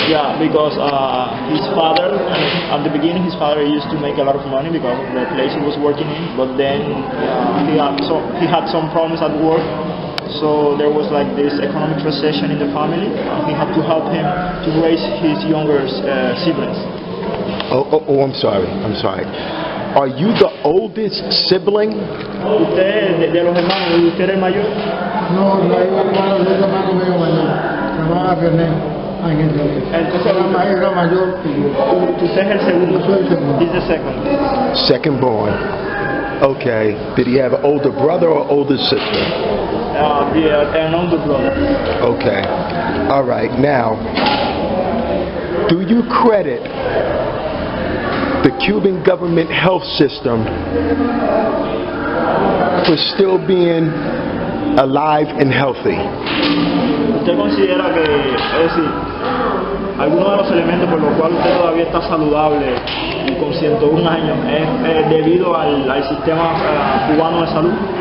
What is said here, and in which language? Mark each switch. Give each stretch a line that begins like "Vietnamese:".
English: Yeah, because his father, at the beginning his father used to make a lot of money because of the place he was working in, but then he had some problems at work, so there was like this economic recession in the family, and he had to help him to raise his younger siblings. I'm sorry. Are you the oldest sibling?
Spanish: ¿Usted, de los hermanos, usted era el mayor? No hay un hermano, dos hermanos míos mayores. Se llamaba René. Entonces era mayor que yo. Usted es el segundo. Yo soy el segundo.
English: He's the second. Second born. Okay. Did he have an older brother or older sister? Yeah, an older brother. Okay. All right. Now, do you credit the Cuban government health system for still being alive and healthy?
Spanish: ¿Usted considera que, es decir, alguno de los elementos por los cuales usted todavía está saludable y con 101 años es debido al sistema cubano de salud?